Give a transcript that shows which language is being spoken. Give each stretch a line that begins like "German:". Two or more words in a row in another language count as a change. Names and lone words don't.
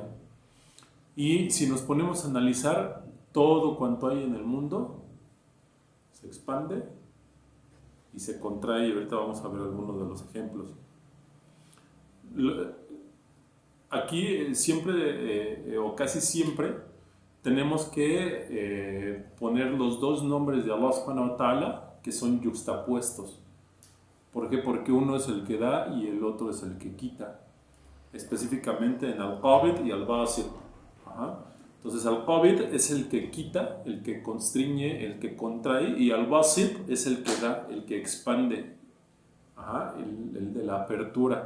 Spanish: Y si nos ponemos a analizar todo cuanto hay en el mundo, se expande y se contrae, y ahorita vamos a ver algunos de los ejemplos. Aquí siempre o casi siempre tenemos que poner los dos nombres de Allah
Arabic: سبحانه وتعالى
Spanish: que son yuxtapuestos. ¿Por qué? Porque uno es el que da y el otro es el que quita, específicamente en Al-Qabid y Al-Basit. Entonces Al-Qabid es el que quita, el que constriñe, el que contrae, y Al-Basit es el que da, el que expande, el de la apertura.